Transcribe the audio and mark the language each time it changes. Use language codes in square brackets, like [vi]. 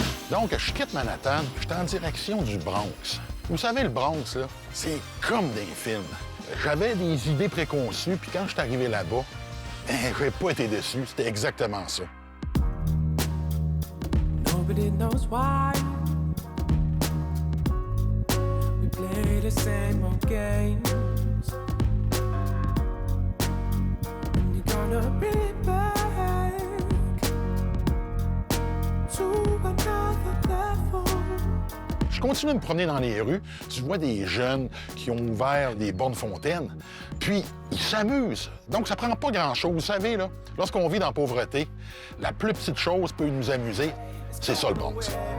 [fr] Donc, je quitte Manhattan, je suis en direction du Bronx. Vous savez, le Bronx, là, c'est comme des films. J'avais des idées préconçues, puis quand je suis arrivé là-bas, j'ai pas été déçu. C'était exactement ça. [en] Nobody knows why we play the same old games. And you're gonna be back to another level. [fr] Je continue de me promener dans les rues. Tu vois des jeunes qui ont ouvert des bornes fontaines, puis ils s'amusent. Donc, ça prend pas grand-chose. Vous savez, là, lorsqu'on vit dans la pauvreté, la plus petite chose peut nous amuser. C'est ça, le Bronx.